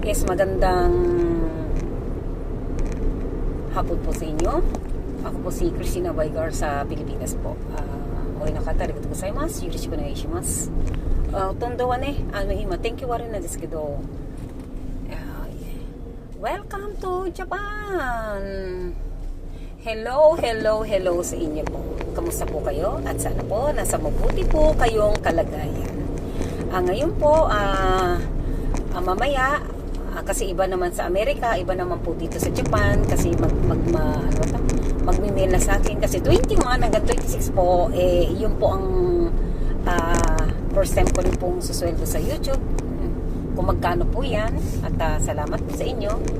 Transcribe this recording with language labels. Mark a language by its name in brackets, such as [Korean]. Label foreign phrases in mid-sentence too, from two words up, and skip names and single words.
[Filipino] Magandang hapon po sa inyo. Ako po si Christina Vaygar sa Pilipinas po. [Japanese] おい中田ありがとうございます。よろしくお願いします. 今度はね, [English] thank you very much [Japanese] ですけど. [English] Welcome to Japan. [Filipino] Hello sa inyo po. Kamusta po kayo? At sana po nasa mabuti po kayong kalagayan. Ngayon po, mamaya, kasi iba naman sa Amerika, iba naman po dito sa Japan, kasi magmi-mail na sa akin, kasi 21 hanggang 26 po, yun po ang [English] first time [Filipino] ko rin pong susweldo sa YouTube, kung magkano po yan, at salamat po sa inyo.